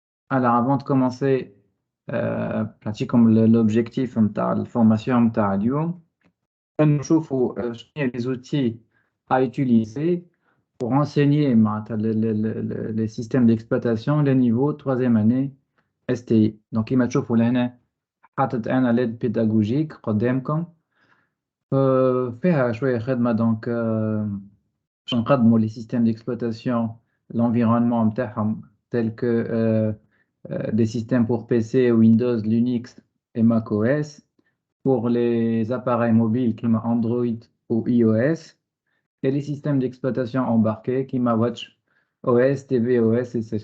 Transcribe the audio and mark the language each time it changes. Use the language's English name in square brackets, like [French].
[French] Alors avant de commencer, pratiquement l'objectif [Arabic] متاع [French] la formation [Arabic] متاع اليوم نشوفوا شنو [French] les outils à utiliser pour enseigner [Arabic] معناتها [French] les systèmes d'exploitation le niveau 3e année STI. [Arabic] Donc كيما تشوفوا لهنا حاطط أنا [French] l'aide pédagogique [Arabic] قدامكم. فيها شوية خدمة [French] donc باش نقدموا les systèmes d'exploitation l'environnement [Arabic] نتاعهم [French] tels que des systèmes pour PC, Windows, Linux et macOS, pour les appareils mobiles comme Android ou iOS, et les systèmes d'exploitation embarqués comme Watch OS, tvOS, etc.